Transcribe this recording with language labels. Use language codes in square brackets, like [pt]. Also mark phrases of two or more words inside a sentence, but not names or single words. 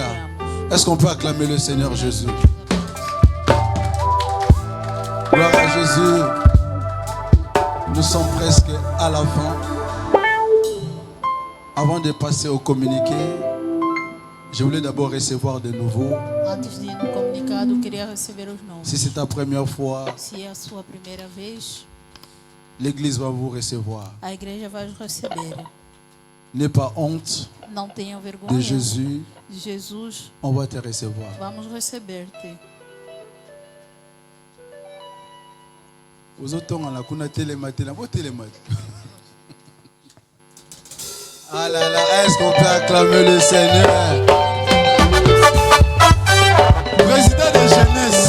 [fr] Est-ce qu'on peut acclamer le Seigneur Jésus? Gloire à Jésus. Nous sommes presque à la fin. Avant de passer au communiqué, je voulais d'abord recevoir de nouveau. [pt] Antes de ir no comunicado, eu queria receber os nomes. [fr] Si c'est ta première fois, [pt] Se é a sua primeira vez, [fr] l'Église va vous recevoir. [pt] a igreja vai os receber. [fr] N'aie pas honte [pt] Não tenham de vergonha [fr] Jésus. [pt] de Jesus. [fr] On va te recevoir. [pt] Vamos receber-te. [fr] Aux autres, on a kuna télématé. Ah là là, est-ce qu'on peut acclamer le Seigneur? Président de jeunesse.